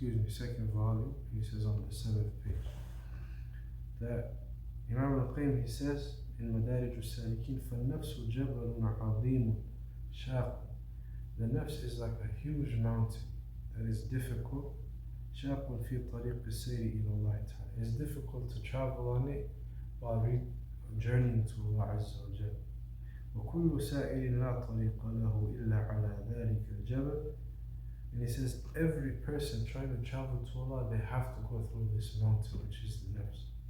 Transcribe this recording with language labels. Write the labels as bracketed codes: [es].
[en] second volume. He says on the 7th page that Imam al-Qayyim, he says in Madarij al-Salikin, [ar] فَالنَّفْسُ جَبَلٌ عَظِيمٌ شَاقٌ. [en] The nafs is like a huge mountain that is difficult. [ar] شَاقٌ فِي طَرِيقِ السَّيْرِ إِلَى اللَّهِ تَعَالَى. [en] It's difficult to travel on it while journeying to Allah Azza wa Jalla. [ar] وكل سائر لا طريق له إلا على ذلك الجبل. [en] And he says every person trying to travel to Allah, they have to go through this mountain, which is the nafs.